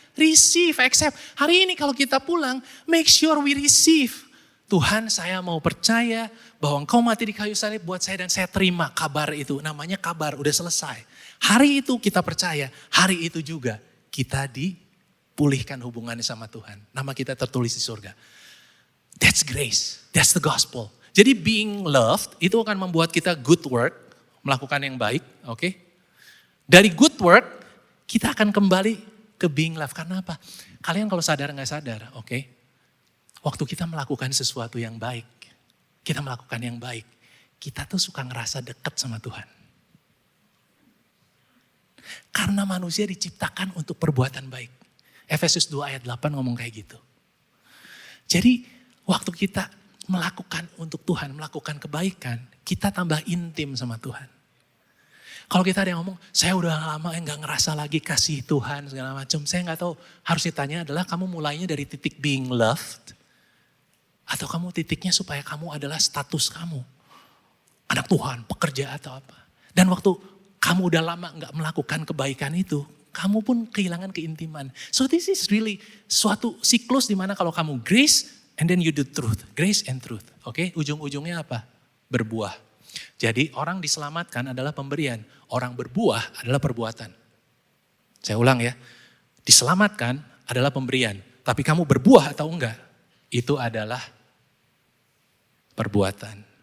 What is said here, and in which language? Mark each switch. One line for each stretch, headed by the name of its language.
English: Receive, accept.
Indonesian: Hari ini kalau kita pulang,
English: make sure we receive.
Indonesian: Tuhan, saya mau percaya bahwa Engkau mati di kayu salib buat saya dan saya terima kabar itu. Namanya kabar, udah selesai. Hari itu kita percaya, hari itu juga kita dipulihkan hubungannya sama Tuhan. Nama kita tertulis di surga.
English: That's grace, that's the gospel.
Indonesian: Jadi being loved itu akan membuat kita good work, melakukan yang baik, oke? Dari good work, kita akan kembali ke being loved. Karena apa? Kalian kalau sadar nggak sadar, oke? Waktu kita melakukan sesuatu yang baik, kita melakukan yang baik, kita tuh suka ngerasa dekat sama Tuhan. Karena manusia diciptakan untuk perbuatan baik. Efesus 2 ayat 8 ngomong kayak gitu. Jadi waktu kita melakukan untuk Tuhan, melakukan kebaikan, kita tambah intim sama Tuhan. Kalau kita ada yang ngomong, saya udah lama gak ngerasa lagi kasih Tuhan segala macam. Saya gak tahu, harus ditanya adalah kamu mulainya dari titik being loved. Atau kamu titiknya supaya kamu adalah status kamu. Anak Tuhan, pekerja atau apa. Dan waktu kamu udah lama gak melakukan kebaikan itu, kamu pun kehilangan keintiman.
English: So this is really
Indonesian: suatu siklus di mana kalau kamu
English: grace, and then you do truth, grace and truth.
Indonesian: Oke, ujung-ujungnya apa? Berbuah. Jadi orang diselamatkan adalah pemberian, orang berbuah adalah perbuatan. Saya ulang ya, diselamatkan adalah pemberian, tapi kamu berbuah atau enggak, itu adalah perbuatan.